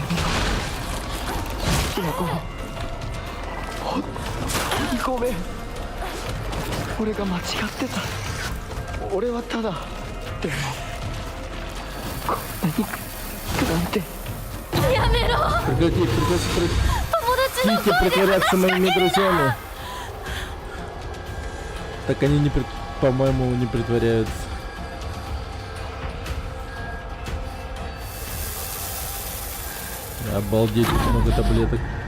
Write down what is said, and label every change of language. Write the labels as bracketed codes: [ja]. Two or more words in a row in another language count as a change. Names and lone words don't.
[ja] ひな子。本当にごめん。俺が間違ってた。俺はただ。でもこんなになんて。やめろ。 [ru] Прекрати, прекратите притворяться моими друзьями. Так они не, по-моему, не притворяются. Обалдеть, как много таблеток.